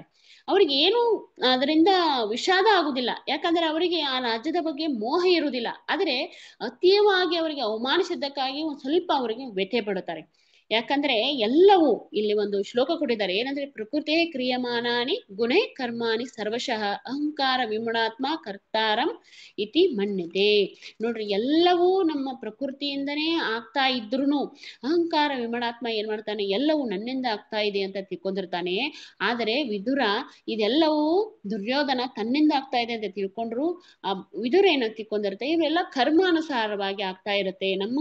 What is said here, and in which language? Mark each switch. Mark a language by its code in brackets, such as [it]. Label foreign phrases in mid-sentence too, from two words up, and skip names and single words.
[kn] ಅವ್ರಿಗೆ ಏನು ಅದರಿಂದ ವಿಷಾದ ಆಗುದಿಲ್ಲ, ಯಾಕಂದ್ರೆ ಅವರಿಗೆ ಆ ರಾಜ್ಯದ ಬಗ್ಗೆ ಮೋಹ ಇರುವುದಿಲ್ಲ. ಆದ್ರೆ ಅತಿಯಾಗಿ ಅವರಿಗೆ ಅವಮಾನಿಸಿದ್ದಕ್ಕಾಗಿ ಒಂದ್ ಸ್ವಲ್ಪ ಅವರಿಗೆ ವ್ಯಥೆ ಪಡುತ್ತಾರೆ. ಯಾಕಂದ್ರೆ ಎಲ್ಲವೂ ಇಲ್ಲಿ ಒಂದು ಶ್ಲೋಕ ಕೊಟ್ಟಿದ್ದಾರೆ, ಏನಂದ್ರೆ [sa] ಪ್ರಕೃತಿ ಕ್ರಿಯಮಾನಾನಿ ಗುಣೇ ಕರ್ಮಾಣಿ ಸರ್ವಶಃ ಅಹಂಕಾರ ವಿಮುಣಾತ್ಮ ಕರ್ತಾರಂ ಇತಿ ಮನ್ಯತೆ. [kn] ನೋಡ್ರಿ, ಎಲ್ಲವೂ ನಮ್ಮ ಪ್ರಕೃತಿಯಿಂದನೇ ಆಗ್ತಾ ಇದ್ರುನು [sa] ಅಹಂಕಾರ ವಿಮುಣಾತ್ಮ [kn] ಏನ್ ಮಾಡ್ತಾನೆ, ಎಲ್ಲವೂ ನನ್ನಿಂದ ಆಗ್ತಾ ಇದೆ ಅಂತ ತಿಳ್ಕೊಂಡಿರ್ತಾನೆ. ಆದರೆ ವಿದುರ ಇದೆಲ್ಲವೂ ದುರ್ಯೋಧನ ತನ್ನಿಂದ ಆಗ್ತಾ ಇದೆ ಅಂತ ತಿಳ್ಕೊಂಡ್ರು ಆ ವಿದುರ ಏನೋ ತಿಳ್ಕೊಂಡಿರುತ್ತೆ, ಇವೆಲ್ಲ ಕರ್ಮಾನುಸಾರವಾಗಿ ಆಗ್ತಾ ಇರುತ್ತೆ.